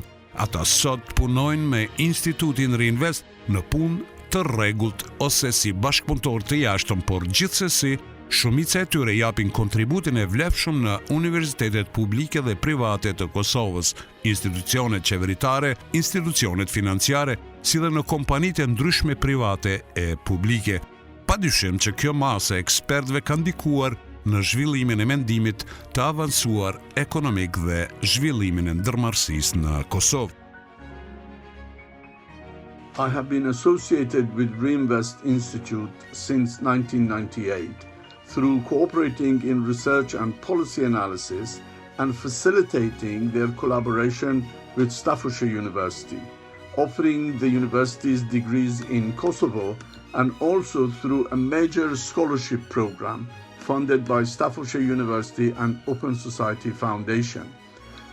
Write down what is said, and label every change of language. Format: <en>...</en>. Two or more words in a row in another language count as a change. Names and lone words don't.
<sq>Ata sot punojnë me Institutin Reinvest në punë të rregullt ose si bashkëpunëtor të jashtëm, por gjithsesi shumica e tyre japin kontributin e vlefshëm në universitetet publike dhe private të Kosovës, institucionet qeveritare, institucionet financiare, si dhe në kompanitë e ndryshme private e publike. Padyshim që kjo masë e ekspertëve ka ndikuar në zhvillimin e mendimit të avancuar ekonomik dhe zhvillimin e ndërmarrësisë në Kosovë.</sq> <en>I have been associated with Reinvest Institute since 1998 through cooperating in research and policy analysis and facilitating their collaboration with Staffordshire University, offering the university's degrees in Kosovo and also through a major scholarship program funded by Staffordshire University and Open Society Foundation.</en>